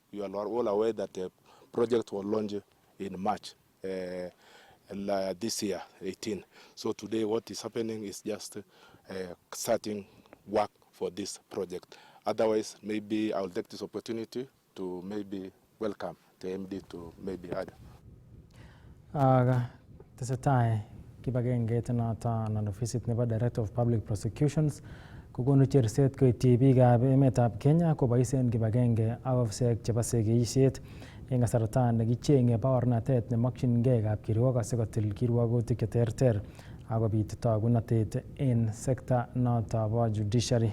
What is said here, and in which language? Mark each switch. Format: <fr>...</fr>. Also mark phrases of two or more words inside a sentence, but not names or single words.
<en>You are all aware that the project was launched in March this year, 18. So today what is happening is just starting work for this project. Otherwise, maybe I'll take this opportunity to maybe welcome the MD to maybe add.</en> <kln>Tesetai kibagengeit noto anan ofisit nebo Director of Public Prosecutions kokonu cherset koityi biikab emetab Kenya koboisien kibagenge ak ofisek chebo segeisiet eng kasarta nekichenge baornatet nemokyingei kapkirwok asikotil kirwogutik cheterter akobit togunatet en sekta noto bo judiciary.</kln>